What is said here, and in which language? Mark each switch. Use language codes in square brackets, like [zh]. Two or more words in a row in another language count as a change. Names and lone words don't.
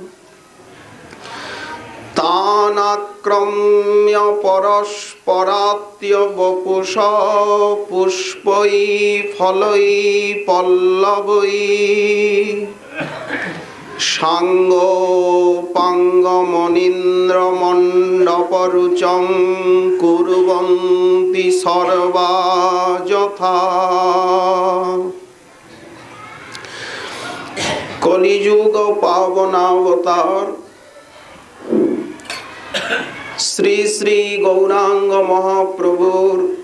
[sa] তানাক্রম্য পরস্পরাত্য বপুষ পুষ্পৈ ফলৈ পল্লবৈ সাঙ্গ পাঙ্গমনীন্দ্র মণ্ডপরুচং কুর্বন্তি সর্বা যথা। [bn] কলিযুগ পাবনাবতার শ্রী শ্রী গৌরাঙ্গ মহাপ্রভুর